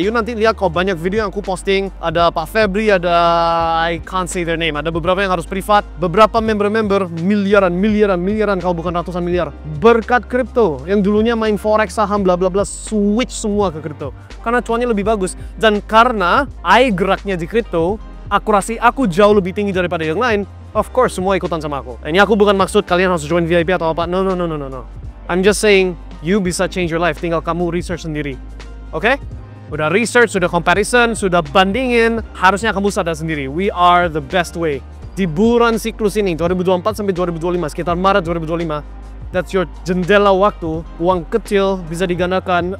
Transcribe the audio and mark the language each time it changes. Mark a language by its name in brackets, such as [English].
[Indonesian] You nanti lihat kok banyak video yang aku posting, ada Pak Febri, ada [English] I can't say their name, [Indonesian] ada beberapa yang harus privat, beberapa member miliaran, kalau bukan ratusan miliar. Berkat kripto, yang dulunya main forex, saham, bla bla bla, switch semua ke kripto. Karena cuannya lebih bagus. Dan karena I geraknya di kripto, akurasi aku jauh lebih tinggi daripada yang lain. [English] Of course, [Indonesian] semua ikutan sama aku. Ini aku bukan maksud kalian harus join VIP atau apa. [English] No. I'm just saying, you [Indonesian] bisa [English] change your life. [Indonesian] Tinggal kamu research sendiri. Oke? Udah research, sudah comparison, sudah bandingin. Harusnya kamu sadar sendiri. [English] We are the best way. [Indonesian] Di bulan siklus ini, 2024 sampai 2025, sekitar Maret 2025, [English] that's your [Indonesian] jendela waktu, uang kecil bisa digandakan.